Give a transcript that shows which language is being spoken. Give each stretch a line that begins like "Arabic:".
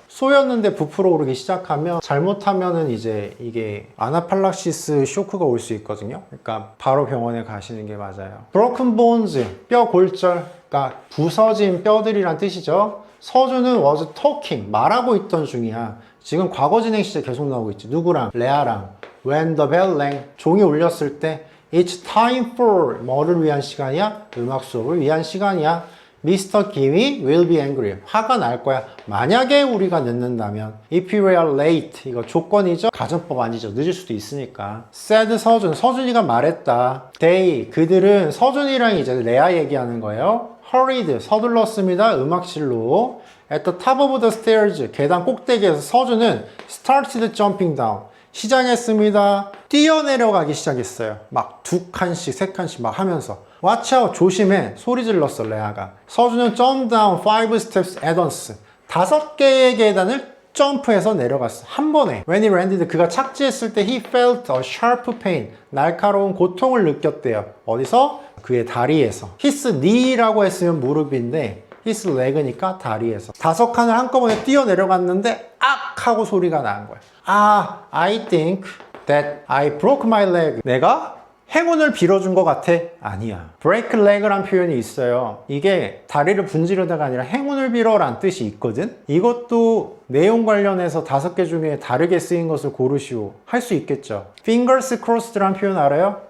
Korean: 쏘였는데 부풀어 오르기 시작하면 잘못하면은 이제 이게 아나팔락시스 쇼크가 올 수 있거든요. 그러니까 바로 병원에 가시는 게 맞아요.
English: broken bones,
Korean: 뼈 골절, 그러니까 부서진 뼈들이란 뜻이죠. 서준은
English: was talking,
Korean: 말하고 있던 중이야. 지금 과거 진행 시제 계속 나오고 있지. 누구랑? 레아랑.
English: when the bell rang,
Korean: 종이 울렸을 때
English: it's time for
Korean: 뭐를 위한 시간이야? 음악 수업을 위한 시간이야.
English: Mr. Kim이 will be angry.
Korean: 화가 날 거야. 만약에 우리가 늦는다면.
English: If we are late.
Korean: 이거 조건이죠? 가정법 아니죠. 늦을 수도 있으니까.
English: said
Korean: 서준. 서준이가 말했다. They. 그들은 서준이랑 이제 레아 얘기하는 거예요. hurried. 서둘렀습니다. 음악실로.
English: At the top of the stairs.
Korean: 계단 꼭대기에서 서준은
English: started jumping down.
Korean: 시작했습니다. 뛰어내려가기 시작했어요. 막 2칸씩, 3칸씩 막 하면서.
English: Watch out,
Korean: 조심해. 소리 질렀어, 레아가.
English: 서준은 jump down 5 steps at once.
Korean: 5개의 계단을 점프해서 내려갔어. 한 번에.
English: When he landed,
Korean: 그가 착지했을 때
English: he felt a sharp pain.
Korean: 날카로운 고통을 느꼈대요. 어디서? 그의 다리에서.
English: his knee
Korean: 라고 했으면 무릎인데
English: his leg
Korean: 니까 다리에서. 5칸을 한꺼번에 뛰어내려갔는데 악! 하고 소리가 난 거야.
English: 아, I think that I broke my leg.
Korean: 내가 행운을 빌어준 것 같아? 아니야.
English: break leg
Korean: 란 표현이 있어요. 이게 다리를 분지르다가 아니라 행운을 빌어란 뜻이 있거든. 이것도 내용 관련해서 5개 중에 다르게 쓰인 것을 고르시오. 할 수 있겠죠.
English: fingers crossed
Korean: 란 표현 알아요?